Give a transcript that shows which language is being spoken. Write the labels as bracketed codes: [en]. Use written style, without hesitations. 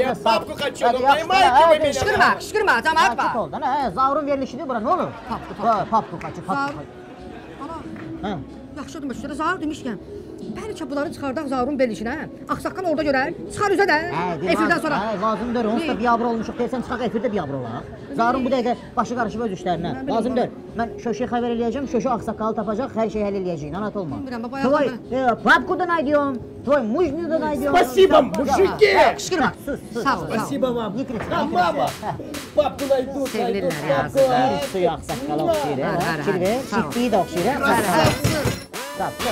[ru] Я папку хочу, но поймайте вы меня. [az] Qışqırma, cəmaət var. Tut oldu, Zavrun verilişidir bura, nə olur? Papku kaçı. Ana, yaxşı demək üstədə Zavr demişkən, bəlkə bunları çıxardaq Zavrun verilişinə, Ağsaqqal orada görər, çıxar üzə də, efirdən sonra. Lazımdır, onsuz da biyabır olmuşuq, deyirsən çıxaq efirdə biyabır olaq. Zavrun bu dəqiqə başı qarışıb öz işlərinə, lazımdır. Mən Şöşəyə xəbər eləyəcəm, Şöşə Ağsaqqalı tapacaq, hər şey həll eləyəcək, narahat olma. [ru] Твой папку да найдем, твой мужню да найдем. Спасибо, мужики! [az] Qışqırma, sağ ol. [ru] Спасибо вам. Не кричи, А мама, папку найдут, папку. [az] Bir suyu Ağsaqqala oxşayır, kirvə, şitliyi də oxşayır. Sağ ol.